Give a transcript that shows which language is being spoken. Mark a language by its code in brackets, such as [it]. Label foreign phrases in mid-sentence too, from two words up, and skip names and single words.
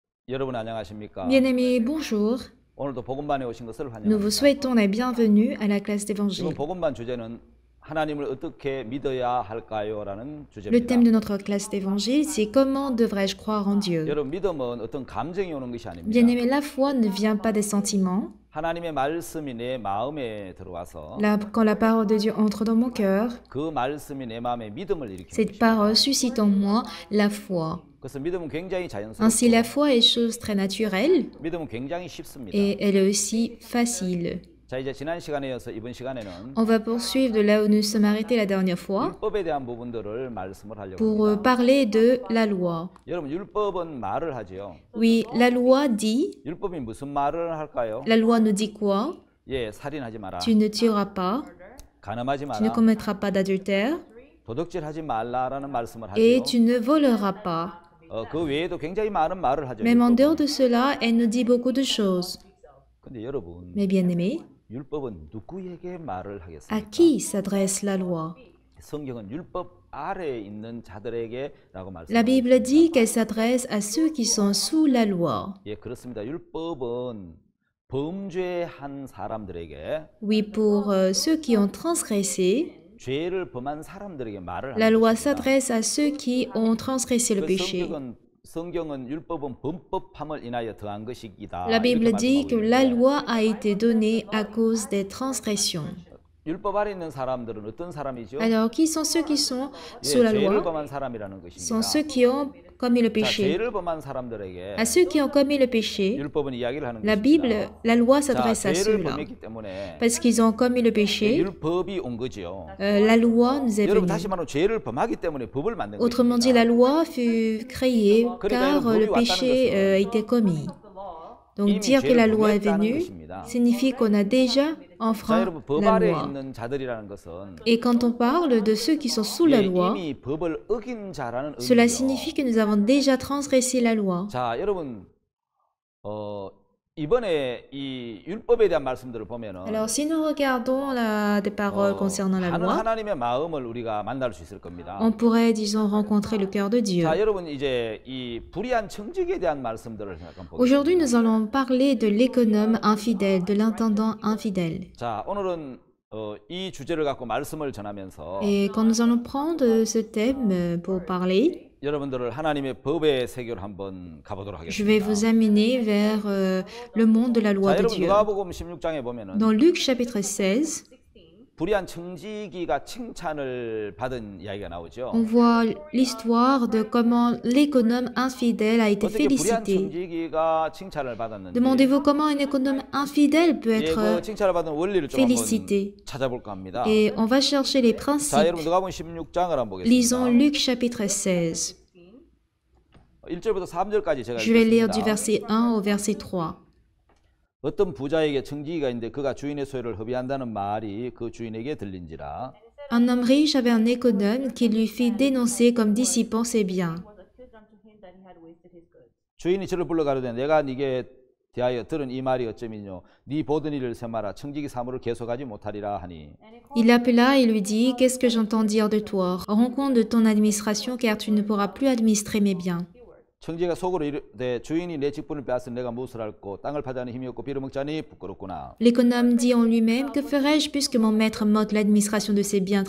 [ko] 여러분 안녕하십니까? [fr] Bien-aimés, bonjour. [ko] 오늘도 복음반에 오신 것을 [fr] Nous vous [ko] 환영합니다. [fr] souhaitons la bienvenue à la classe [ko] 이번 [fr] d'évangile. [ko] 복음반 주제는 하나님을 어떻게 믿어야 할까요? 라는 [fr] Le [ko] 주제입니다. [fr] thème de notre classe d'évangile, c'est comment devrais-je croire en Dieu? [ko] 여러분 믿음은 어떤 감정이 오는 것이 아닙니다. [fr] Bien-aimés, la foi ne vient pas des sentiments. [ko] 하나님의 말씀이 내 마음에 들어와서 [fr] Quand la parole de Dieu entre dans mon cœur, [ko] 그 말씀이 내 마음에 믿음을 일으키는 [fr] cette [ko] 것입니다. [fr] parole suscite en moi la foi. [ko] 그래서 믿음은 굉장히 [fr] Ainsi, la [ko] 자연스럽고 [fr] foi est chose très naturelle [ko] 믿음은 굉장히 쉽습니다. [fr] et elle est aussi facile. [ko] 자, 이제 지난 시간에 이어서 이번 시간에는 [fr] On va poursuivre de là où nous sommes arrêtés la dernière fois [ko] 율법에 대한 부분들을 말씀을 하려고 [fr] pour [ko] 합니다. [fr] parler de la loi. [ko] 여러분 율법은 말을 하지요. [fr] Oui, la loi dit, [ko] 율법이 무슨 말을 할까요? [fr] la loi nous dit quoi? [ko] 예, 살인하지 마라. [fr] Tu ne tueras pas, [ko] 간음하지 [fr] tu ne [ko] 마라. [fr] commettras pas d'adultère [ko] 도둑질하지 말라라는 말씀을 [fr] et [ko] 하죠. [fr] tu ne voleras pas. [ko] 그 외에도 굉장히 많은 말을 하죠. [fr] Même en dehors [ko] 율법은. [fr] de cela, elle nous dit beaucoup de choses. [ko] 근데 여러분, [fr] Mais bien aimés, [ko] 율법은 누구에게 말을 [fr] à [ko] 하겠습니까? [fr] qui s'adresse la loi? [ko] 성경은 율법 아래에 있는 자들에게라고 [fr] La [ko] 말씀합니다. [fr] Bible dit qu'elle s'adresse à ceux qui sont sous la loi. [ko] 예, 그렇습니다. 율법은 범죄한 사람들에게 [fr] Oui, pour ceux qui ont transgressé, [ko] 죄를 범한 사람들에게 말을 [fr] la [ko] 하는 [fr] loi [ko] 것입니다. [fr] s'adresse à ceux qui ont transgressé le [ko] 그 [fr] péché. [ko] 성경은 율법은 범법함을 인하여 더한 것이기다. [fr] La Bible [ko] 이렇게 [fr] dit que [ko] 말씀하고 [fr] la [ko] 있는데 [fr] loi a été donnée à cause des transgressions. [ko] 율법 아래 있는 사람들은 어떤 사람이죠? [fr] Alors, qui sont ceux qui sont [ko] 예, [fr] sous la [ko] 죄를 [fr] loi? [ko] 범한 사람이라는 [fr] Sont [ko] 것입니다. [fr] ceux qui ont commis le [ko] 자, [fr] péché. [ko] 죄를 범한 사람들에게 [fr] À ceux qui ont commis le péché, [ko] 율법은 이야기를 하는 [fr] la [ko] 것입니다. [fr] Bible, la loi [ko] 자, [fr] s'adresse à [ko] 죄를 [fr] ceux-là. [ko] 범했기 때문에 [fr] Parce qu'ils ont commis le péché, [ko] 율법이 온 거죠. [fr] la loi nous est [ko] 여러분 [fr] venue. [ko] 다시 말하면 죄를 범하기 때문에 법을 만든 [fr] Autrement dit, [ko] 것입니다. [fr] la loi fut créée car le péché a été commis. Donc dire que la loi est venue signifie qu'on a déjà [ko] 자, [fr] enfreint [ko] 여러분 법 [fr] la [ko] 아래 [fr] loi. [ko] 있는 자들이라는 것은 [fr] Et quand on parle de ceux qui sont sous la [ko] 예, [fr] loi, [ko] 이미 법을 어긴 자라는 [fr] cela [ko] 의미죠. [fr] signifie que nous avons déjà transgressé la loi. [ko] 자, 여러분 이번에 이 율법에 대한 말씀들을 보면은 [fr] Alors si nous regardons des paroles concernant la [ko] 하는 [fr] loi, [ko] 하나님의 마음을 우리가 만날 수 있을 겁니다. [fr] on pourrait, disons, rencontrer le cœur de Dieu. [ko] 자, 여러분 이제 이 불의한 청직에 대한 말씀들을 잠깐 [fr] Aujourd'hui, [ko] 보겠습니다. [fr] nous allons parler de l'économe infidèle, de l'intendant infidèle. [ko] 자, 오늘은 이 주제를 갖고 말씀을 전하면서 [fr] Et quand nous allons prendre ce thème pour parler, [ko] 여러분들을 하나님의 법의 세계로 한번 가보도록 [fr] je vais [ko] 하겠습니다. [fr] vous amener vers le monde de la loi [ko] 자, [fr] de [ko] 여러분 [fr] Dieu. [ko] 누가복음 16장에 보면은 [fr] Dans Luc chapitre 16, [ko] 불의한 청지기가 칭찬을 받은 이야기가 나오죠. [fr] on voit l'histoire de comment l'économe infidèle a été [ko] 어떻게 불의한 [fr] félicité. [ko] 청지기가 칭찬을 받았는지 [fr] Demandez-vous comment un économe infidèle peut [ko] 예, 그 [fr] être [ko] 칭찬을 받은 원리를 좀 한번 [fr] félicité. [ko] 찾아볼까 합니다. [fr] Et on va chercher les [ko] 자, [fr] principes. [ko] 여러분 누가복음 16장을 한번 [fr] Lisons [ko] 보겠습니다. [fr] Luc chapitre 16. [ko] 1절부터 3절까지 제가 [fr] Je vais lire du [ko] 읽겠습니다. [fr] verset 1 au verset 3. [ko] 어떤 부자에게 청지기가 있는데 그가 주인의 소유를 허비한다는 말이 그 주인에게 들린지라. [fr] Un homme riche avait un économe qui lui fit dénoncer comme dissipant ses biens. [ko] 주인이 저를 불러 가로되 내가 네게 대하여 들은 이 말이 어쩌면요 네 보던 일을 세마라 청지기 사무를 계속하지 못하리라 하니. [fr] Il l'appela et lui dit, qu'est-ce que j'entends dire de toi? Rends compte de ton administration car tu ne pourras plus administrer mes biens. [ko] 청지기가 속으로 이르되 주인이 내 직분을 빼앗은 내가 무엇을 할꼬 땅을 파자니 힘이 없고 빌어먹자니 부끄럽구나. [fr] L'économe dit en lui-même, que ferai-je puisque mon maître m'ôte l'administration de ses biens?